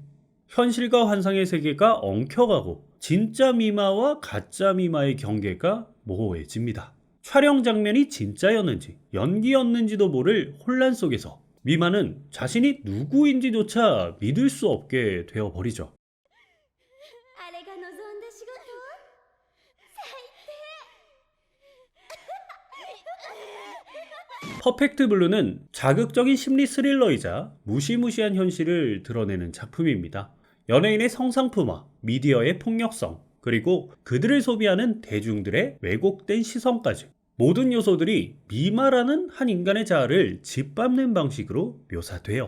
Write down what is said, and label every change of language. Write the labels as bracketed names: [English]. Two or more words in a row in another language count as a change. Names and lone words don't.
[Korean] 현실과 환상의 세계가 엉켜가고 진짜 미마와 가짜 미마의 경계가 모호해집니다. 촬영 장면이 진짜였는지 연기였는지도 모를 혼란 속에서 미마는 자신이 누구인지조차 믿을 수 없게 되어버리죠. [Japanese] あれが望んだ仕事？ [Korean] 퍼펙트 블루는 자극적인 심리 스릴러이자 무시무시한 현실을 드러내는 작품입니다. 연예인의 성상품화, 미디어의 폭력성, 그리고 그들을 소비하는 대중들의 왜곡된 시선까지 모든 요소들이 미마라는 한 인간의 자아를 짓밟는 방식으로 묘사돼요.